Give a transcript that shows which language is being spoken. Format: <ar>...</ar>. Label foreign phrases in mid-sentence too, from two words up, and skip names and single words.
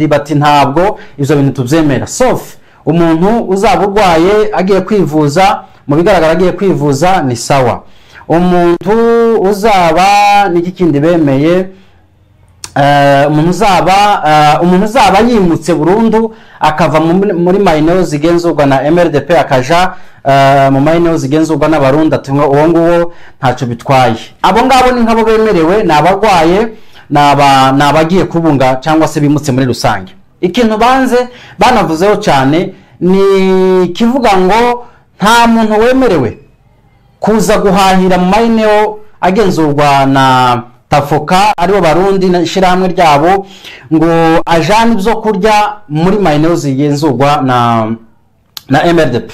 <rn>Bati ntabwo ivyo bintu tuvyemera, sauf umuntu uzaba urwaye agiye kwivuza, mu bigaragara agiye kwivuza</rn> <sw>ni sawa.</sw> <rn>Umuntu uzaba n'iki kindi bemeye umuntu uzaba yimutse burundu akava muri maeneo zigenzurwa na MRDP akaja mu maeneo zigenzurwa n'abarundi atumwe uwo nguwo ntaco bitwaye. Abo ngabo ni nkabo bemerewe, nabagwaye, nabagiye kubunga cyangwa se bimutse muri rusange. Ikintu banze banavuzeho cyane ni kivuga ngo nta muntu wemerewe kuza guhahira mu maeneo agenzurwa na Tafoka aribo barundi na shiramwe ryabo ngo ajane ibyo kurya muri maeneo zigenzurwa na MRDP.</rn>